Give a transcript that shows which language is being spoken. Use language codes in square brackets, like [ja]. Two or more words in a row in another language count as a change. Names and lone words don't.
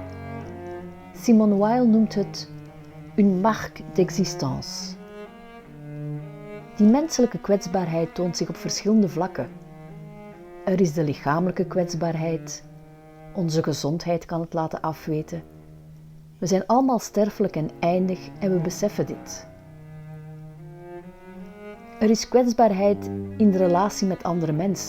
[nl] Simone Weil noemt het [fr] une marque d'existence. [nl] Die menselijke kwetsbaarheid toont zich op verschillende vlakken. Er is de lichamelijke kwetsbaarheid. Onze gezondheid kan het laten afweten. We zijn allemaal sterfelijk en eindig en we beseffen dit. Er is kwetsbaarheid in de relatie met andere mensen.